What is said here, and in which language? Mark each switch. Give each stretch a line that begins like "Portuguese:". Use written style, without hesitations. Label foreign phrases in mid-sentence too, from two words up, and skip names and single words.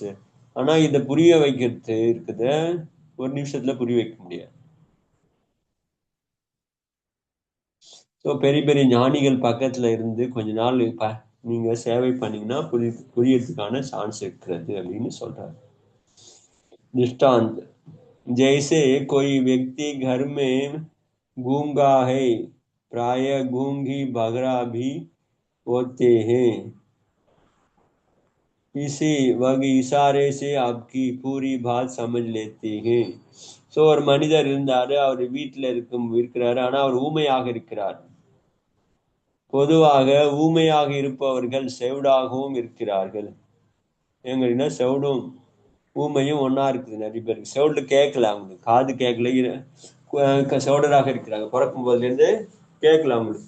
Tamil: ஆனா இதை புரிய வைக்கிறது இருக்குது, ஒரு நிமிஷத்துல புரிய வைக்க முடியாது. ஸோ பெரிய பெரிய ஞானிகள் பக்கத்துல இருந்து கொஞ்ச நாள் நீங்க சேவை பண்ணீங்கன்னா புரியறதுக்கான சான்ஸ் இருக்கிறது அப்படின்னு சொல்றாரு.
Hindi: दृष्टांत, जैसे कोई व्यक्ति घर में गूंगा है, प्राय गूंगी बगरा भी होते हैं, इसी वह इशारे से आपकी पूरी बात समझ लेते हैं.
Tamil: ஸோ ஒரு மனிதர் இருந்தாரு, அவர் வீட்டில் இருக்கிறாரு, ஆனா அவர் ஊமையாக இருக்கிறார். பொதுவாக ஊமையாக இருப்பவர்கள் செவிடாகவும் இருக்கிறார்கள். எங்கன்னா செவிடும் ஊமையும் ஒன்னா இருக்குது. நிறைய பேருக்கு செவிடு கேட்கல, அவங்களுக்கு காது கேட்கல, செவிடராக இருக்கிறாங்க, பிறக்கும் போதுல இருந்து கேட்கல அவங்களுக்கு.